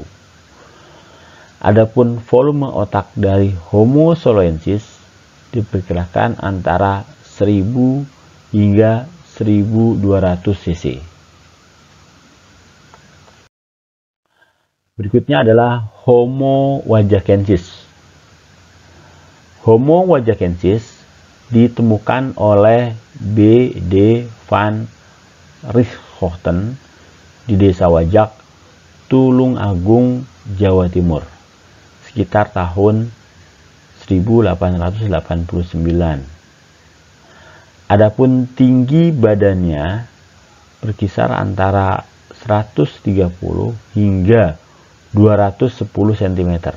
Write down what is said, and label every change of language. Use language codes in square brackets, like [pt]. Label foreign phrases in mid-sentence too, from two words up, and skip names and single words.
[id] Adapun volume otak dari Homo soloensis diperkirakan antara 1000 hingga 1200 cc. Berikutnya adalah Homo wajakensis. Homo wajakensis ditemukan oleh B.D. van Richthofen di Desa Wajak, Tulungagung, Jawa Timur, sekitar tahun 1889. Adapun tinggi badannya berkisar antara 130 hingga 210 cm.